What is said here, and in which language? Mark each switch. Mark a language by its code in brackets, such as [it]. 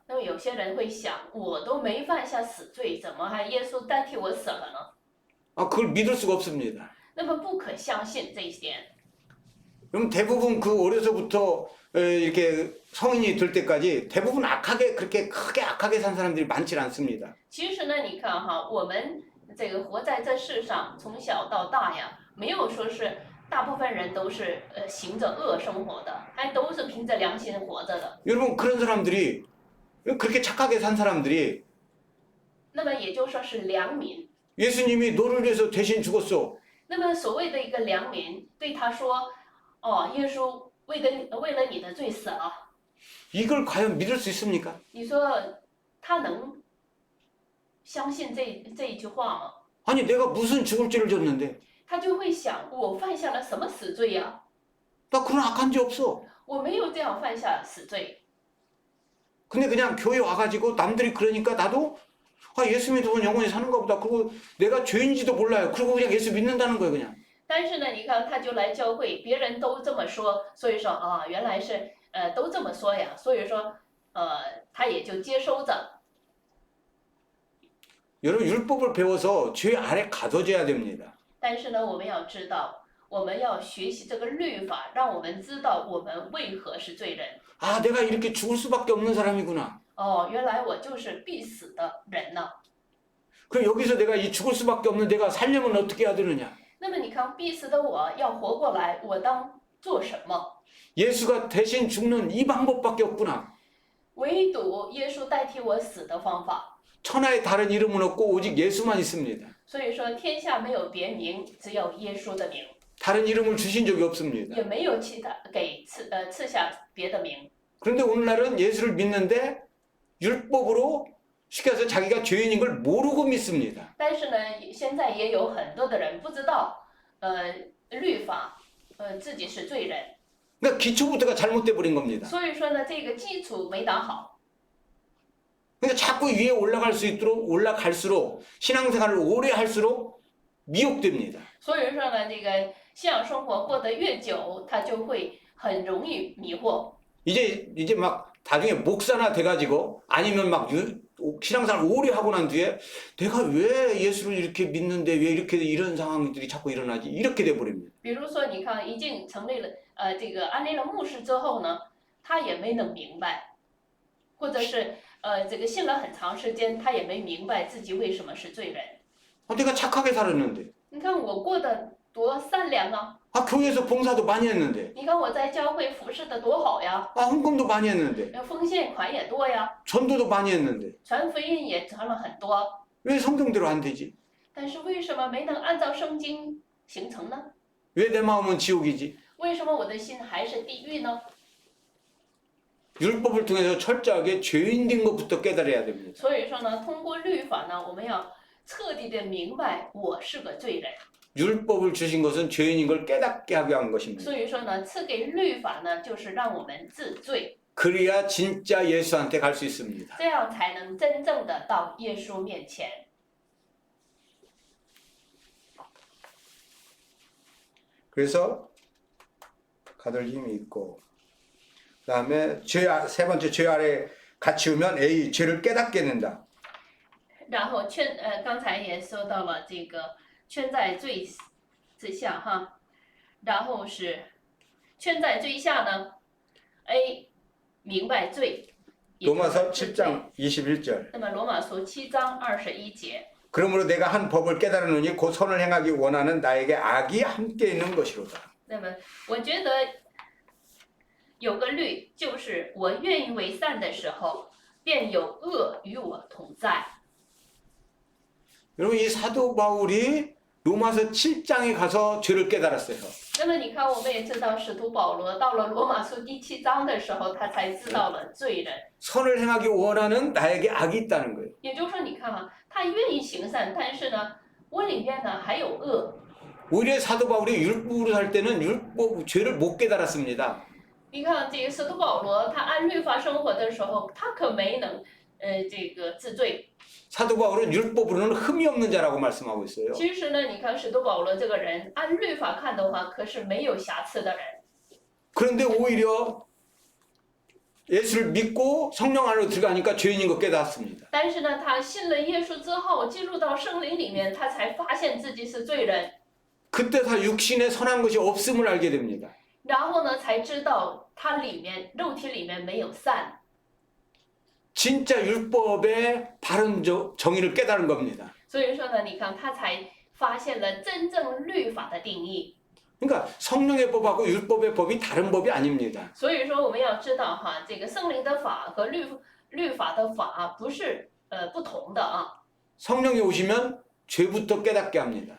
[zh] 那么有些人会想，我都没犯下死罪，怎么还耶稣代替我死了呢？ [ko] 아 그걸 믿을 수가 없습니다. [zh] 那么不可相信这一点。 [ko] 그럼 대부분 그 어려서부터 이렇게 성인이 될 때까지 대부분 그렇게 크게 악하게 산 사람들이 많지 않습니다. [zh] 其实呢，你看哈，我们这个活在这世上，从小到大呀，没有说是大部分人都是行着恶生活的，还都是凭着良心活着的。 [ko] 여러분 그런 사람들이 그렇게 착하게 산 사람들이 [zh] 那么也就说是良民。 [ko] 예수님이 너를 위해서 대신 죽었어. [zh] 那么所谓的一个良民对他说：“哦，耶稣为了你的罪死了。” [ko] 이걸 과연 믿을 수 있습니까? [zh] 你说他能相信这一句话吗？ [ko] 아니 내가 무슨 죽을 죄를 졌는데 [zh] 他就会想，我犯下了什么死罪呀、 [ko] 나 그런 악한 죄 없어. [zh] 我没有这样犯下死罪。 [ko] 근데 그냥 교회 와가지고 남들이 그러니까 나도 아, 예수 믿으면 영원히 사는가 보다. 그리고 내가 죄인지도 몰라요. 그리고 그냥 예수 믿는다는 거예요, 그냥. [zh] 但是呢，你看他就来教会，别人都这么说，所以说啊，原来是都这么说呀，所以说他也就接收着。 [ko] 여러분 율법을 배워서 죄 아래 가둬져야 됩니다. [zh] 但是呢，我们要知道，我们要学习这个律法，让我们知道我们为何是罪人。 [ko] 아, 내가 이렇게 죽을 수밖에 없는 사람이구나. [zh] 哦，原来我就是必死的人呢。 [ko] 그럼 여기서 내가 이 죽을 수밖에 없는 내가 살려면 어떻게 해야 되느냐? [zh] 那么你看，必死的我要活过来，我当做什么？ [ko] 예수가 대신 죽는 이 방법밖에 없구나. [zh] 唯独耶稣代替我死的方法。 [ko] 천하에 다른 이름은 없고 오직 예수만 있습니다. [zh] 所以说，天下没有别名，只有耶稣的名， [ko] 다른 이름을 주신 적이 없습니다. [zh] 也没有其他给赐下别的名。 [ko] 그런데 오늘날은 예수를 믿는데 율법으로 쉽게 해서 자기가 죄인인 걸 모르고 믿습니다. [zh] 但是呢，现在也有很多的人不知道，律法，自己是罪人， [ko] 그러니까 기초부터가 잘못돼 버린 겁니다. [zh] 所以说呢，这个基础没打好。 [ko] 그러니까 자꾸 위에 올라갈 수 있도록 올라갈수록 신앙생활을 오래 할수록 미혹됩니다. [zh] 所以说呢，这个信仰生活过得越久，他就会很容易迷惑。 [ko] 이제 막 나중에 목사나 돼가지고 아니면 막 신앙생활 오래 하고 난 뒤에 내가 왜 예수를 이렇게 믿는데 왜 이렇게 이런 상황들이 자꾸 일어나지 이렇게 돼 버립니다. [zh] 比如说，你看，已经成立了这个安利了牧师之后呢，他也没能明白，或者是这个信了很长时间，他也没明白自己为什么是罪人。 [ko] 아, 내가 착하게 살았는데 [zh] 你看我过得多善良啊！ [ko] 아, 교회에서 봉사도 많이 했는데 [zh] 你看我在教会服侍的多好呀， [ko] 아, 헌금도 많이 했는데 [zh] 奉献款也多呀， [ko] 전도도 많이 했는데 [zh] 传福音也传了很多， [ko] 왜 성경대로 안 되지? [zh] 但是为什么没能按照圣经形成呢？ [ko] 왜 내 마음은 지옥이지? [zh] 为什么我的心还是地狱呢？ [ko] 율법을 통해서 철저하게 죄인된 것부터 깨달아야 됩니다. [zh] 所以说呢，通过律法呢，我们要彻底的明白我是个罪人。 [ko] 율법을 주신 것은 죄인인 걸 깨닫게 하게 한 것입니다. [zh] 所以说呢，赐给律法呢，就是让我们自罪， [ko] 그래야 진짜 예수한테 갈 수 있습니다. [zh] 这样才能真正的到耶稣面前。 [ko] 그래서 가들 힘이 있고 그다음에 세 번째 죄 아래 갇히우면 A 죄를 깨닫게 된다. [zh] 然后刚才也说到了这个圈在罪之下哈，然后是圈在罪下呢 ，A 明白罪。 [ko] 로마서 7장 21절. [zh] 那么罗马书7章21节。 [ko] 그러므로 내가 한 법을 깨달으노니 곧 선을 행하기 원하는 나에게 악이 함께 있는 것이로다. [zh] 那么我觉得有个律，就是我愿意为善的时候，便有恶与我同在。 [ko] 여러분 이 사도 바울이 로마서 7장에 가서 죄를 깨달았어요. [zh] 那么你看，我们也知道使徒保罗到了罗马书第7章的时候，他才知道了罪人。 [ko] 선을 행하기 원하는 나에게 악이 있다는 거예요. [zh] 也就是说，你看啊，他愿意行善，但是呢，我里面呢还有恶。 [ko] 오히려 사도 바울이 율법으로 살 때는 율법 죄를 못 깨달았습니다. [zh] 你看这个使徒保罗，他按律法生活的时候，他可没能这个治罪。 [ko] 사도 바울은 율법으로는 흠이 없는 자라고 말씀하고 있어요. [zh] 其实呢，你看使徒保罗这个人，按律法看的话，可是没有瑕疵的人。 [ko] 그런데 오히려 예수를 믿고 성령 안으로 들어가니까 죄인인 거 깨닫습니다. [zh] 但是呢，他信了耶稣之后，进入到圣灵里面，他才发现自己是罪人， [ko] 그때 다 육신에 선한 것이 없음을 알게 됩니다. [zh] 然后呢，才知道他里面肉体里面没有善。 [ko] 진짜 율법의 바른 정의를 깨달은 겁니다. [zh] 所以说呢，你看他才发现了真正律法的定义。 [ko] 그러니까 성령의 법하고 율법의 법이 다른 법이 아닙니다. [zh] 所以说我们要知道哈，这个圣灵的法和律法的法不是不同的啊。 [ko] 성령이 오시면 죄부터 깨닫게 합니다.